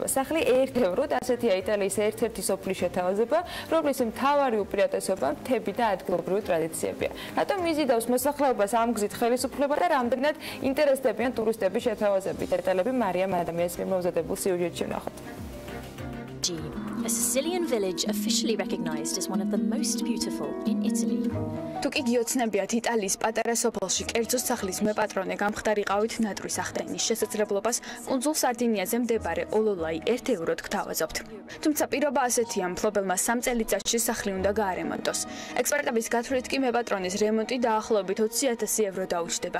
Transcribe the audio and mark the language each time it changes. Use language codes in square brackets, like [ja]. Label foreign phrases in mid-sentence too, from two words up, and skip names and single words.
[ka] სახლი 1 ევროდ, ასეთია იტალიის ერთ-ერთი სოფლის შეთავაზება, რომლის მთავარი უპირატესობა მთები და ადგილობრივი ტრადიციებია. რატომ იზიდავს მოსახლეობას ამ გზით ხელისუფლება და რამდენად ინტერესდებიან ტურისტების შეთავაზებით? დეტალები მარიამ ადამიანის მიერ მომზადებულ სიუჟეტში ვნახოთ. [en] A Sicilian village officially recognized as one of the most beautiful in Italy. [ka] თუ კი გიოცნებიათ იტალიის პატარა სოფელში კერძო სახლის მეპატრონე გამხდარიყავით ნატრის ახდენის შესაძლებლობას, კუნძულ სარდინიაზე მდებარე ოლოლაი 1 ევროდ გთავაზობთ. თუმცა პირობა ასეთია, მფლობელმა 3 წელიწადში სახლი უნდა გაარემონტოს. ექსპერტების გათვლით კი მეპატრონის რემონტი დაახლოებით 20,000 евро დაუჩდება.